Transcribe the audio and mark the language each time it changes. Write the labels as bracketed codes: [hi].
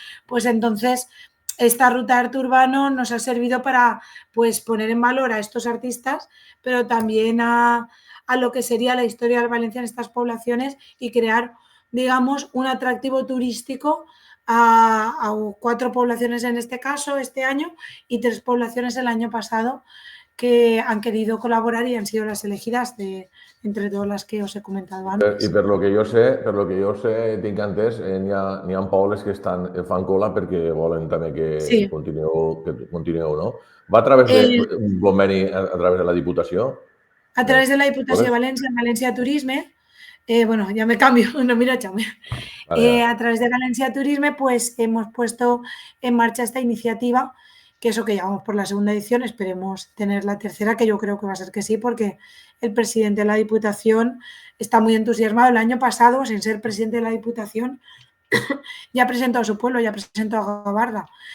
[es] Pues entonces esta ruta de arte urbano nos ha servido para pues poner en valor a estos artistas, pero también a lo que sería la historia del Valencia en estas poblaciones, y crear, digamos, un atractivo turístico a 4 poblaciones en este caso este año, y 3 poblaciones el año pasado, que han querido colaborar y han sido las elegidas entre todas las que os he comentado antes. [ca] I per lo que jo sé, tinc entès, n'hi ha pobles que fan cola perquè volen també que continueu, no? Va a través d'un conveni a través de la Diputació? [es] A través de la Diputació de València, Valencia Turisme, bueno, ya me cambio, no, mira, chame. A través de Valencia Turisme, pues hemos puesto en marcha esta iniciativa, que eso que llevamos por la segunda edición, esperemos tener la tercera, que yo creo que va a ser que sí, porque el presidente de la Diputación está muy entusiasmado. El año pasado, sin ser presidente de la Diputación, ya presentó a su pueblo, ya presentó a Gabarda.